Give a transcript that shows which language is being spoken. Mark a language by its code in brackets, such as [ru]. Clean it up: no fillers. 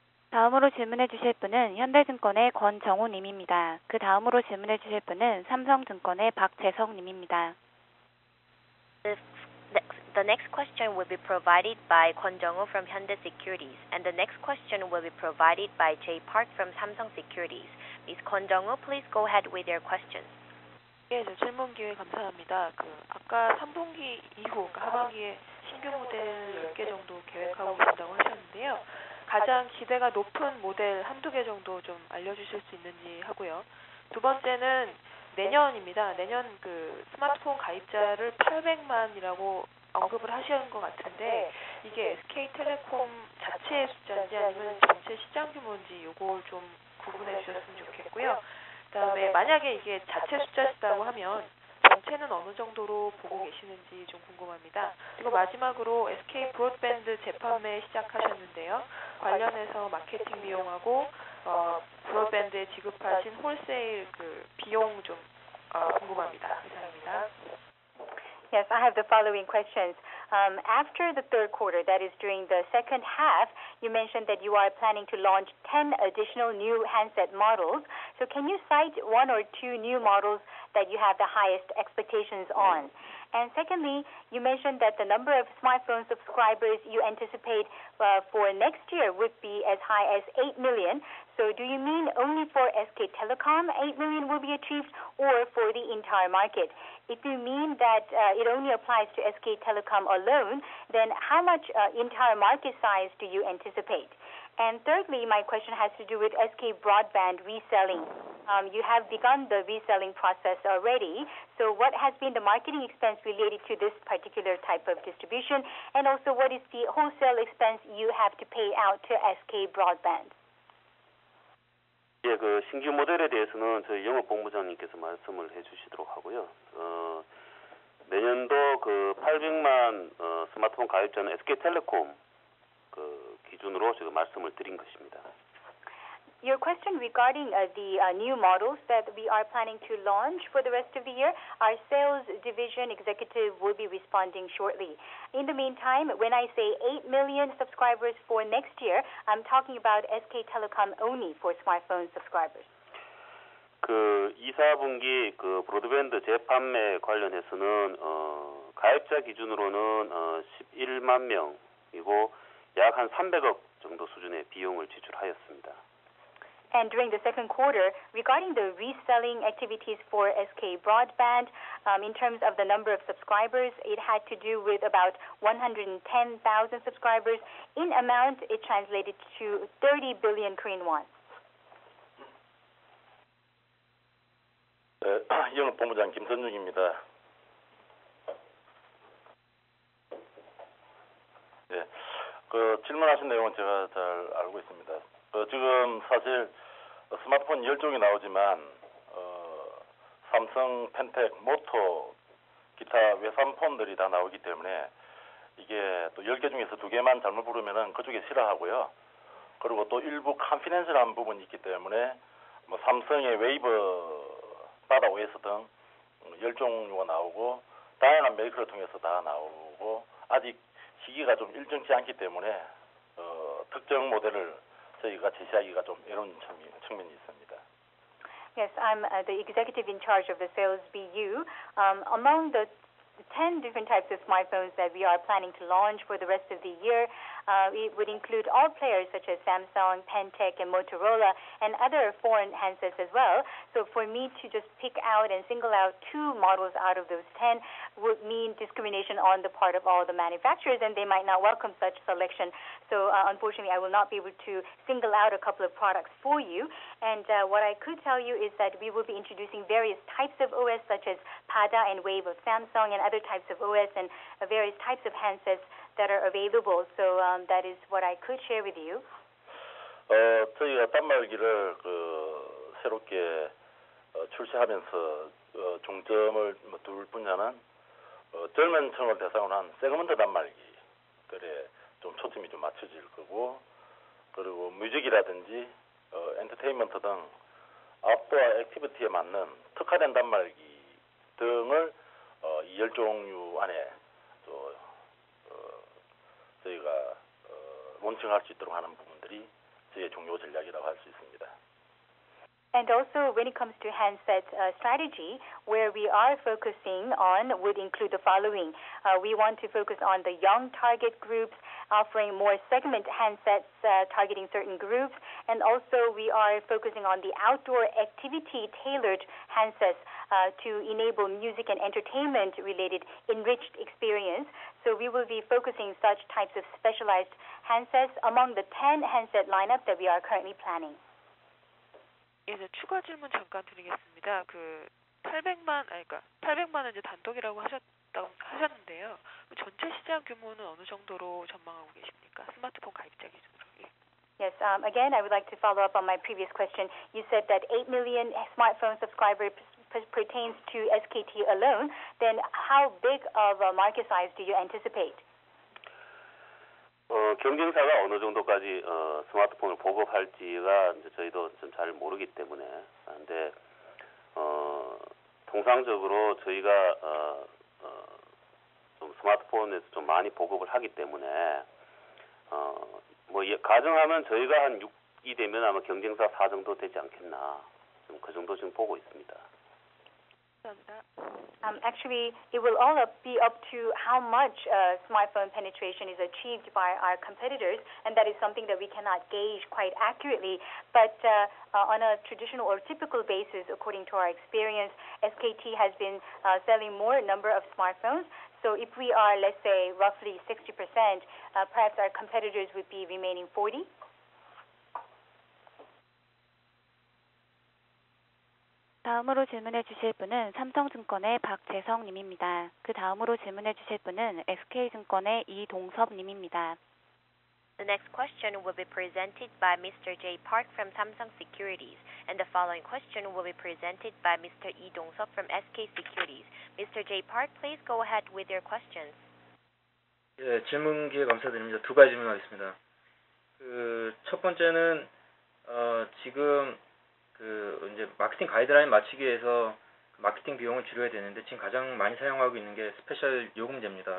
[ko] 다음으로 질문해 주실 분은 현대증권의 권정우 님입니다. 그 다음으로 질문해 주실 분은 삼성증권의 박재석 님입니다. [en] The next question will be provided by Kwon Jung-woo from Hyundai Securities, and the next question will be provided by Jay Park from Samsung Securities. Ms. Kwon Jung-woo, please go ahead with your questions. [ko] 예, 질문 기회 감사합니다. 아까 3분기 이후 하반기에 신규 모델 10개 정도 계획하고 계신다고 하셨는데요. 가장 기대가 높은 모델 한두 개 정도 좀 알려주실 수 있는지 하고요. 두 번째는 내년입니다. 내년 그 스마트폰 가입자를 800만이라고 언급을 하시는 것 같은데 이게 SK텔레콤 자체의 숫자인지 아니면 전체 시장 규모인지 요걸 좀 구분해 주셨으면 좋겠고요. 그다음에 만약에 이게 자체 숫자시다고 하면 전체는 어느 정도로 보고 계시는지 좀 궁금합니다. 그리고 마지막으로 SK 브로드밴드 재판매 시작하셨는데요. 관련해서 마케팅 비용하고 브로드밴드에 지급하신 홀세일 그 비용 좀 궁금합니다. 이상입니다. [en] Yes, I have the following questions. After the third quarter, that is during the second half, you mentioned that you are planning to launch 10 additional new handset models. So can you cite one or two new models that you have the highest expectations on? And secondly, you mentioned that the number of smartphone subscribers you anticipate for next year would be as high as 8 million. So do you mean only for SK Telecom 8 million will be achieved or for the entire market? If you mean that it only applies to SK Telecom alone, then how much entire market size do you anticipate? And thirdly, my question has to do with SK Broadband reselling. You have begun the reselling process already. So what has been the marketing expense related to this particular type of distribution? And also what is the wholesale expense you have to pay out to SK Broadband? [ko] 예, 그 신규 모델에 대해서는 저희 영업본부장님께서 말씀을 해주시도록 하고요. 내년도 그 800만 스마트폰 가입자는 SK텔레콤 그 기준으로 지금 말씀을 드린 것입니다. [en] Your question regarding the new models that we are planning to launch for the rest of the year, our sales division executive will be responding shortly. In the meantime, when I say 8 million subscribers for next year, I'm talking about SK Telecom only for smartphone subscribers. [ko] 그 2, 4분기 그 브로드밴드 재판매 관련해서는 가입자 기준으로는 11만 명이고 약 한 300억 정도 수준의 비용을 지출하였습니다. [en] And during the second quarter, regarding the reselling activities for SK Broadband, in terms of the number of subscribers, it had to do with about 110,000 subscribers. In amount, it translated to 30 billion Korean won. [ko] 네, 영업본부장 김선중입니다. 네, 그 질문하신 내용은 제가 잘 알고 있습니다. 지금 사실 스마트폰 10종이 나오지만 삼성, 펜텍, 모토, 기타 외산폰들이 다 나오기 때문에 이게 또 10개 중에서 2개만 잘못 부르면은 그쪽에 싫어하고요. 그리고 또 일부 컨피덴셜한 부분이 있기 때문에 뭐 삼성의 웨이브, 바다 OS 등 10종류가 나오고 다양한 메이커를 통해서 다 나오고 아직 시기가 좀 일정치 않기 때문에 특정 모델을 저희가 제시하기가 좀 어려운 측면이 있습니다. [en] Yes, I'm the executive in charge of the sales BU. Among the 10 different types of smartphones that we are planning to launch for the rest of the year, it would include all players such as Samsung, Pentec, and Motorola, and other foreign handsets as well. So for me to just pick out and single out 2 models out of those 10 would mean discrimination on the part of all the manufacturers, and they might not welcome such selection. So unfortunately, I will not be able to single out a couple of products for you. And what I could tell you is that we will be introducing various types of OS such as Pada and Wave of Samsung and other types of OS and various types of handsets that are available. So that is what I could share with you. [ko] 저희가 단말기를 새롭게 출시하면서 중점을 둘 분야는 젊은 층을 대상으로 한 세그먼트 단말기들에 좀 초점이 좀 맞춰질 거고, 그리고 뮤직이라든지 엔터테인먼트 등 아웃도어 액티비티에 맞는 특화된 단말기 등을 이 10종류 안에 저희가 론칭할 수 있도록 하는 부분들이 저희의 중요 전략이라고 할 수 있습니다. [en] And also, when it comes to handset strategy, where we are focusing on would include the following. We want to focus on the young target groups, offering more segment handsets targeting certain groups. And also, we are focusing on the outdoor activity-tailored handsets to enable music and entertainment-related enriched experience. So we will be focusing such types of specialized handsets among the 10 handset lineup that we are currently planning. [ko] 추가 질문 잠깐 드리겠습니다. 그러니까 800만은 이제 단독이라고 하셨는데요. 전체 시장 규모는 어느 정도로 전망하고 계십니까? 스마트폰 가입자 기준으로. 예. [en] Yes, again, I would like to follow up on my previous question. You said that 8 million smartphone subscribers pertains to SKT alone. Then how big of a market size do you anticipate? [ko] 경쟁사가 어느 정도까지 스마트폰을 보급할지가 이제 저희도 좀 잘 모르기 때문에 근데 통상적으로 저희가 좀 스마트폰에서 좀 많이 보급을 하기 때문에 가정하면 저희가 한 6이 되면 아마 경쟁사 4 정도 되지 않겠나 좀 그 정도 지금 보고 있습니다. [en] Actually, it will all be up to how much smartphone penetration is achieved by our competitors, and that is something that we cannot gauge quite accurately. But on a traditional or typical basis, according to our experience, SKT has been selling more number of smartphones. So if we are, let's say, roughly 60%, perhaps our competitors would be remaining 40%. [ko] 다음으로 질문해 주실 분은 삼성증권의 박재성 님입니다. 그 다음으로 질문해 주실 분은 SK증권의 이동섭 님입니다. [en] The next question will be presented by Mr. J. Park from Samsung Securities, and the following question will be presented by Mr. Lee Dong-seop from SK Securities. Mr. J. Park, please go ahead with your questions. [ko] 예, 질문 기회 감사드립니다. 두 가지 질문하겠습니다. 첫 번째는 지금 이제 마케팅 가이드라인 맞추기 위해서 마케팅 비용을 줄여야 되는데 지금 가장 많이 사용하고 있는 게 스페셜 요금제입니다.